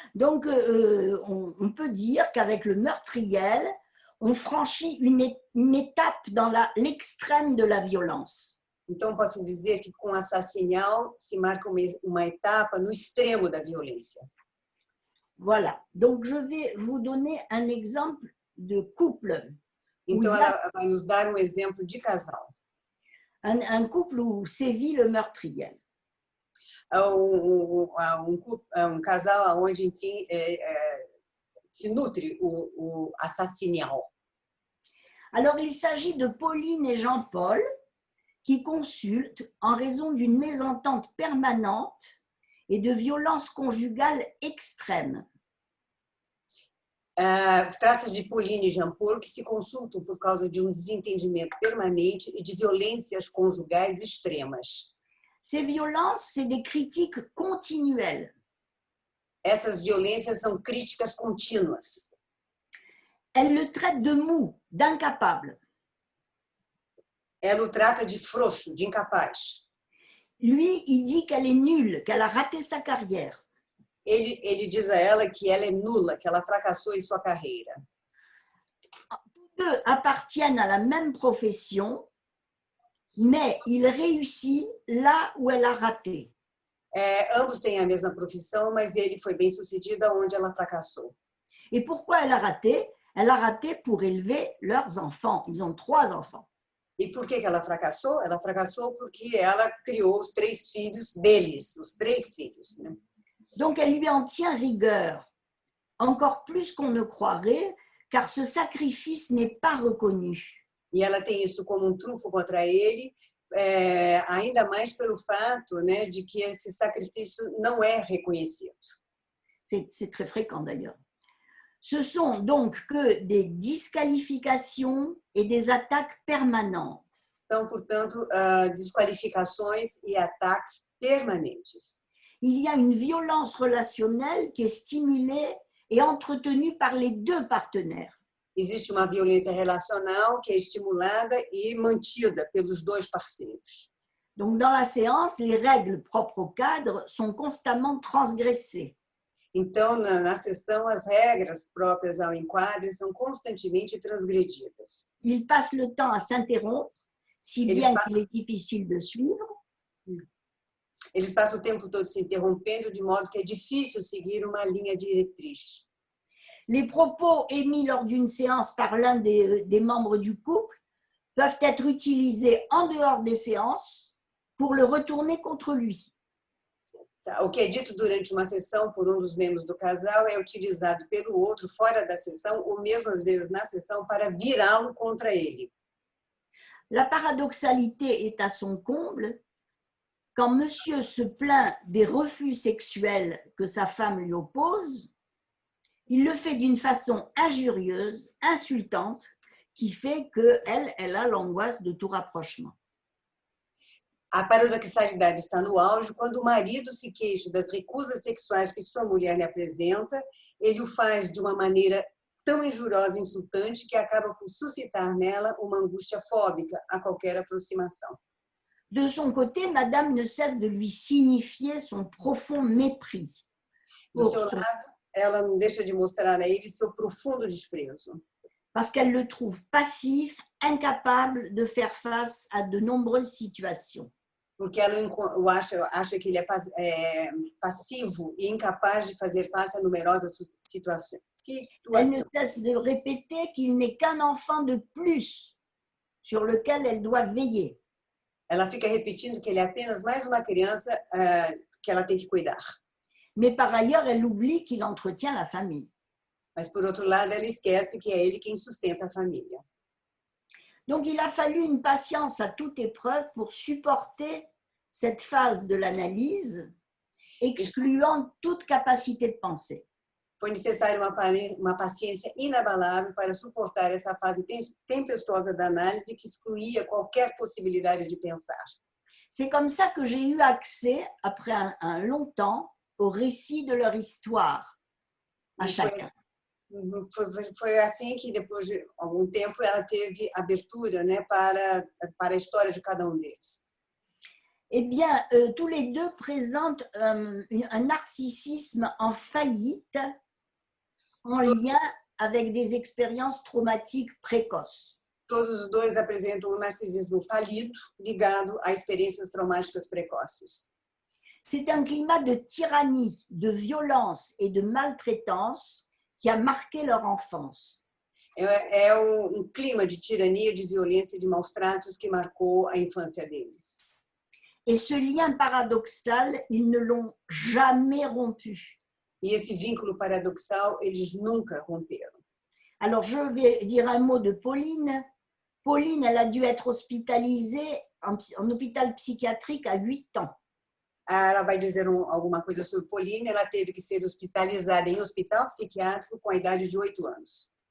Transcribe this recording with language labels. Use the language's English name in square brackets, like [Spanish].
[French] Donc, on peut dire qu'avec le meurtriel, on franchit une étape dans l'extrême de la violence. [Portuguese] Então, posso dizer que com Assassinal se marca uma etapa no extremo da violência. [French] Voilà. Donc, je vais vous donner un exemple de couple. [Portuguese] Então, ela vai nos dar um exemplo de casal. [French] Un couple où sévit le meurtrier. [Portuguese] Um casal onde, enfim, se nutre o Assassinal. [French] Alors, il s'agit de Pauline et Jean-Paul qui consultent en raison d'une mésentente permanente et de violences conjugales extrêmes. [Portuguese] Trata-se de Pauline e Jean-Paul que se consultam por causa de desentendimento permanente e de violências conjugais extremas. [French] Ces violences, c'est des critiques continuelles. [Portuguese] Essas violências são críticas contínuas. [French] Elle le traite de mou, d'incapable. [Portuguese] Ela o trata de frouxo, de incapaz. [French] Lui, il dit qu'elle est nulle, qu'elle a raté sa carrière. [Portuguese] Ele diz a ela que ela é nula, que ela fracassou em sua carreira. [French] Tous deux appartiennent à la même profession, mais il réussit là où elle a raté. [Portuguese] Ambos têm a mesma profissão, mas ele foi bem sucedido onde ela fracassou. [French] Et pourquoi elle a raté? Elle a raté pour élever leurs enfants. Ils ont 3 enfants. [Portuguese] E por que ela fracassou? Ela fracassou porque ela criou os 3 filhos deles, os 3 filhos, né? [French] Donc, elle lui en tient rigueur, encore plus qu'on ne croirait, car ce sacrifice n'est pas reconnu. [Portuguese] E ela tem isso como um trunfo contra ele, ainda mais pelo fato, né, de que esse sacrifício não é reconhecido. [French] C'est très fréquent d'ailleurs. Ce sont donc que des disqualifications et des attaques permanentes. [Portuguese] Então, portanto, desqualificações e ataques permanentes. [French] Il y a une violence relationnelle qui est stimulée et entretenue par les 2 partenaires. [Portuguese] Existe uma violência relacional que é estimulada e mantida pelos 2 parceiros. [French] Donc, dans la séance, les règles propres au cadre sont constamment transgressées. [Portuguese] Então, na sessão, as regras próprias ao enquadre são constantemente transgredidas. [French] Ils passent le temps à s'interrompre, si bien qu'il est difficile de suivre. [Portuguese] Eles passam o tempo todo se interrompendo, de modo que é difícil seguir uma linha diretriz. [French] Les propos émis lors d'une séance par l'un des membres du couple peuvent être utilisés en dehors des séances pour le retourner contre lui. [Portuguese] O que é dito durante uma sessão por um dos membros do casal é utilizado pelo outro fora da sessão ou mesmo às vezes na sessão para virá-lo contra ele. [French] La paradoxalité est à son comble quand monsieur se plaint des refus sexuels que sa femme lui oppose. Il le fait d'une façon injurieuse, insultante, qui fait qu'elle a l'angoisse de tout rapprochement. [Portuguese] A paradoxalidade está no auge quando o marido se queixa das recusas sexuais que sua mulher lhe apresenta, ele o faz de uma maneira tão injuriosa e insultante que acaba por suscitar nela uma angústia fóbica a qualquer aproximação. [French] De son côté, madame ne cesse de lui signifier son profond mépris. [Portuguese] Do seu lado, ela não deixa de mostrar a ele seu profundo desprezo. [French] Parce qu'elle le trouve passif, incapable de faire face à de nombreuses situations. [Portuguese] Porque ela acha que ele é passivo e incapaz de fazer face a numerosas situações. [French] Elle ne cesse de répéter qu'il n'est qu'un enfant de plus sur lequel elle doit veiller. [Portuguese] Ela fica repetindo que ele é apenas mais uma criança que ela tem que cuidar. [French] Mais par ailleurs, elle oublie qu'il entretient la famille. [Portuguese] Mas, por outro lado, ela esquece que é ele quem sustenta a família. [French] Donc, il a fallu une patience à toute épreuve pour supporter cette phase de l'analyse, excluant toute capacité de penser. [Portuguese] Foi necessário uma paciência inabalável para suportar essa fase tempestuosa da análise que excluía qualquer possibilidade de pensar. [French] C'est comme ça que j'ai eu accès, après un long temps, au récit de leur histoire, à chacun. [Portuguese] Foi assim que, depois de algum tempo, ela teve abertura, né, para a história de cada deles. [French] Eh bien, tous les 2 présentent un narcissisme en faillite en lien avec des expériences traumatiques précoces. [Portuguese] Todos os dois apresentam um narcisismo falido ligado a experiências traumáticas precoces. [French] C'est un climat de tyrannie, de violence et de maltraitance qui a marqué leur enfance. [Portuguese] É clima de tirania, de violência e de maus tratos que marcou a infância deles. [French] Et ce lien paradoxal, ils ne l'ont jamais rompu. [Portuguese] E esse vínculo paradoxal, eles nunca romperam. [French] Alors, je vais dire un mot de Pauline. Pauline, elle a dû être hospitalisée en hôpital psychiatrique à 8 ans. [Portuguese] Ela vai dizer alguma coisa sobre Pauline. Ela teve que ser hospitalizada em hospital psiquiátrico com a idade de 8 anos.